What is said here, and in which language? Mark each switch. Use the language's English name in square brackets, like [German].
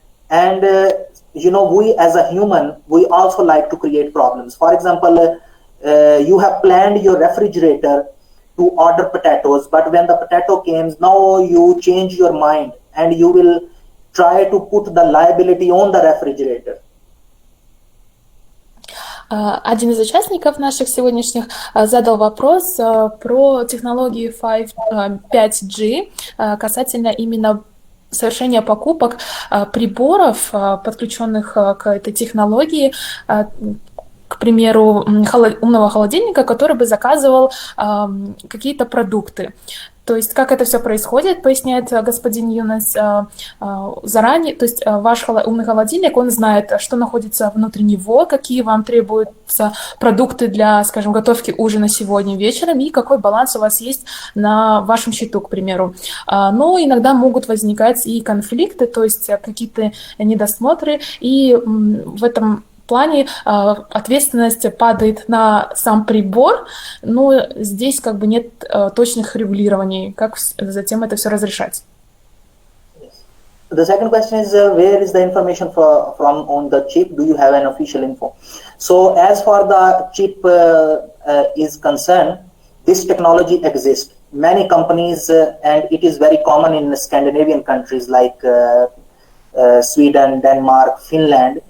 [English] And we as a human, we also like to create problems. For example, you have planned your refrigerator to order potatoes, but when the potato comes, now you change your mind and you will try to put the liability on the refrigerator. [Russian] Один из участников наших сегодняшних задал вопрос про технологии 5G касательно именно совершения покупок приборов, подключенных к этой технологии, к примеру, умного холодильника, который бы заказывал какие-то продукты. То есть, как это все происходит, поясняет господин Юнас, заранее, то есть ваш умный холодильник, он знает, что находится внутри него, какие вам требуются продукты для, скажем, готовки ужина сегодня вечером, и какой баланс у вас есть на вашем счету, к примеру. Но иногда могут возникать и конфликты, то есть какие-то недосмотры, и в этом плане ответственность падает на сам прибор, но здесь как бы нет точных регулирований, как затем это все разрешать. [English] The second question is where is the information from on the chip? Do you have an official info? So as far the chip is concerned, this technology exists. Many companies and it is very common in Scandinavian countries like Sweden, Denmark, Finland.